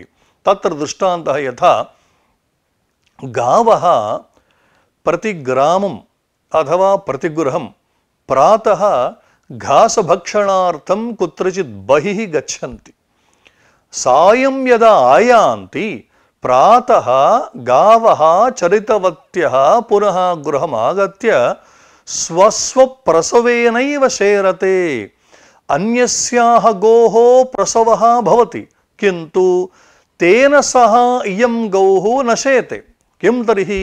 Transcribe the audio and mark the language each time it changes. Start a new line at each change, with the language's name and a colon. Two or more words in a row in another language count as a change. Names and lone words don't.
Sanskrit: तत्र दृष्टान्तः यथा गावः प्रतिग्रामम् अथवा प्रतिगृहं प्रातः घासभक्षणार्थं कुत्रचित् बहिः गच्छन्ति। सायं यदा आयान्ति ప్రాతః గావః చరితవత్యః పునః గృహమాగత్య స్వస్వప్రసవేనైవ శేరతే అన్యస్యాః గోః ప్రసవః భవతి కింటు తేన సహ ఇయం గౌః న శేతే కిం తర్హి